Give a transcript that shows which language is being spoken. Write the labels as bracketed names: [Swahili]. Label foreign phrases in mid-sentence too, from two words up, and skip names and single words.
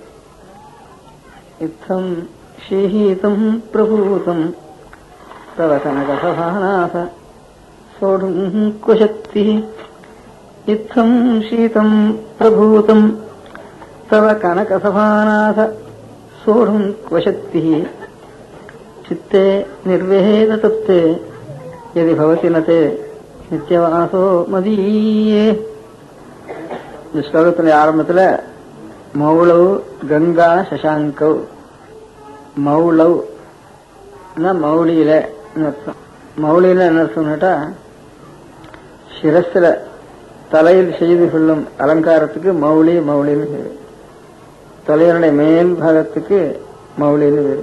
[Sanskrit] इत्थं शीहीतं प्रभूतं तव कनकसभानाथ सोढुं क्वशक्तिः इत्थं शीतं प्रभूतं तव कनकसभानाथ सोढुं क्वशक्तिः चित्ते निर्वेदतप्ते यदि भवति न ते नित्यवासो मदीये. [Tamil] இந்த ஸ்லோகத்தினுடைய ஆரம்பத்தில் [Sanskrit] मौलौ गङ्गा शशाङ्कौ, [Tamil] மௌளவ் மௌலியில அர்த்தம். மௌலியில என்ன அர்த்தம்னுட்டா சிரஸ்ல தலையில் செய்து கொள்ளும் அலங்காரத்துக்கு மௌலி மௌலின்னு பேரு, தலையனுடைய மேல் பாகத்துக்கு மௌலின்னு பேரு.